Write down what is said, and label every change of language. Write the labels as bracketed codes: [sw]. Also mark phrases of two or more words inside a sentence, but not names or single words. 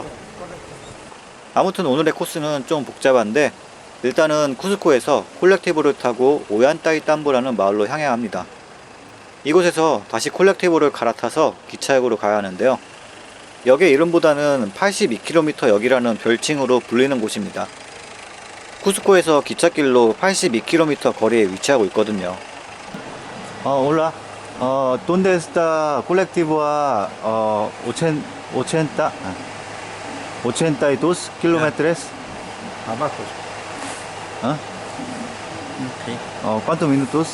[ko] 아무튼 오늘의 코스는 좀 복잡한데 일단은 쿠스코에서 콜렉티브를 타고 오얀따이 땀보라는 마을로 향해야 합니다. 이곳에서 다시 콜렉티브를 갈아타서 기차역으로 가야 하는데요. 역의 이름보다는 82km 역이라는 별칭으로 불리는 곳입니다. 쿠스코에서 기찻길로 82km 거리에 위치하고 있거든요. [es] Hola. ¿Dónde está colectivo a 82 kilómetros? Abajo. ¿Ah? Sí, ¿Cuántos minutos?